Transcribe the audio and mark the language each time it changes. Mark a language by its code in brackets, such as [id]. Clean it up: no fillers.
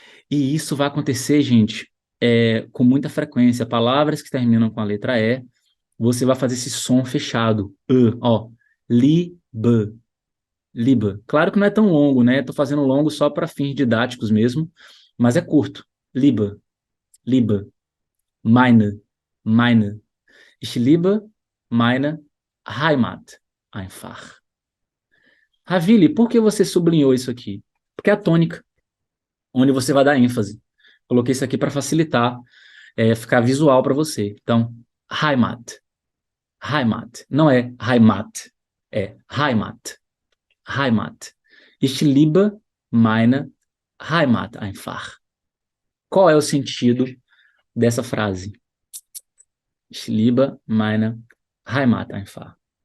[pt] E isso vai acontecer, gente, com muita frequência. Palavras que terminam com a letra E, você vai fazer esse som fechado, ó, liebe, liebe. Claro que não é tão longo, né? Tô fazendo longo só para fins didáticos mesmo, mas é curto. [de] Liebe, liebe. Meine. Ich liebe meine Heimat einfach. [pt] Ravili, por que você sublinhou isso aqui? Porque é a tônica, onde você vai dar ênfase. Coloquei isso aqui para facilitar, ficar visual para você. Então, Heimat. Heimat. Não é Heimat, é Heimat. Heimat. [de] Ich liebe meine Heimat einfach. [pt] Qual é o sentido dessa frase? [de] Ich liebe meine Heimat einfach.